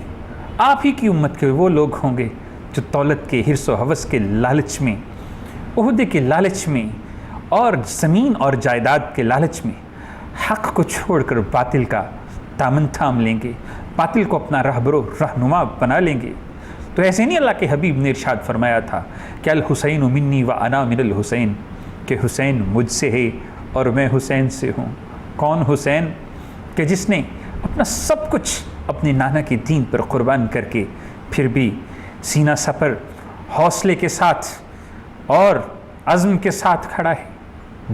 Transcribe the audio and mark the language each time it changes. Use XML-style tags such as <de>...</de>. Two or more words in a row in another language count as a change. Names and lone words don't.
<ur>آپ ہی کی امت کے وہ لوگ ہوں گے جو دولت کے حرص و ہوس کے لالچ میں، عہدے کے لالچ میں اور زمین اور جائیداد کے لالچ میں حق کو چھوڑ کر باطل کا دامن تھام لیں گے، باطل کو اپنا رہبرو رہنما بنا لیں گے۔ تو ایسے نہیں اللہ کے حبیب نے ارشاد فرمایا تھا کہ</ur> <ar>الحسین منی و انا من الحسین،</ar> <ur>کہ حسین مجھ سے ہے اور میں حسین سے ہوں۔ کون حسین؟ کہ جس نے اپنا سب کچھ اپنے نانا کے دین پر قربان کر کے پھر بھی سینہ سپر حوصلے کے ساتھ اور عزم کے ساتھ کھڑا ہے۔</ur>